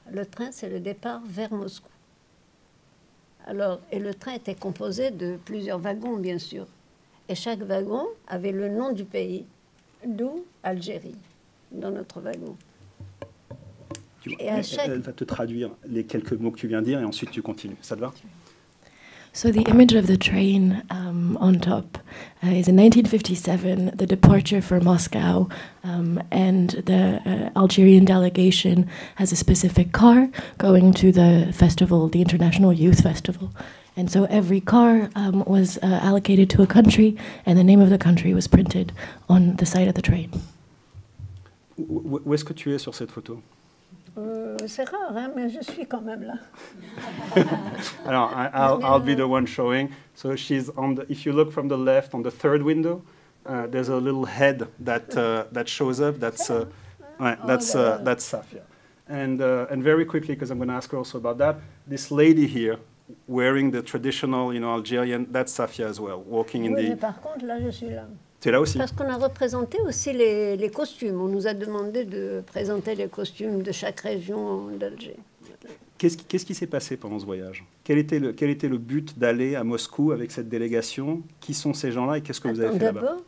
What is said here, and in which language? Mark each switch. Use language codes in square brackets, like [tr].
[fr] Le train, c'est le départ vers Moscou. Alors, et le train était composé de plusieurs wagons, bien sûr. Et chaque wagon avait le nom du pays, d'où Algérie, dans notre wagon. Elle va te traduire les quelques mots que tu viens de dire et ensuite tu continues. Ça te va? [en] So the image of the train on top is in 1957, the departure for Moscow, and the Algerian delegation has a specific car going to the festival, the International Youth Festival. And so every car was allocated to a country, and the name of the country was printed on the side of the train. [fr] Où est-ce que tu es sur cette photo? C'est rare, hein, mais je suis quand même là. [en] Alors, I'll be the one showing. So she's on the. If you look from the left on the third window, there's a little head that shows up. That's Safia. And very quickly, because I'm going to ask her also about that. This lady here, wearing the traditional, Algerian. That's Safia as well, walking in [fr] Oui, [en] the. [fr] mais par contre, là, je suis là. Tu es là aussi. Parce qu'on a représenté aussi les costumes. On nous a demandé de présenter les costumes de chaque région d'Alger. Qu'est-ce qui s'est passé pendant ce voyage? Quel était le but d'aller à Moscou avec cette délégation? Qui sont ces gens-là et qu'est-ce que vous avez fait là-bas?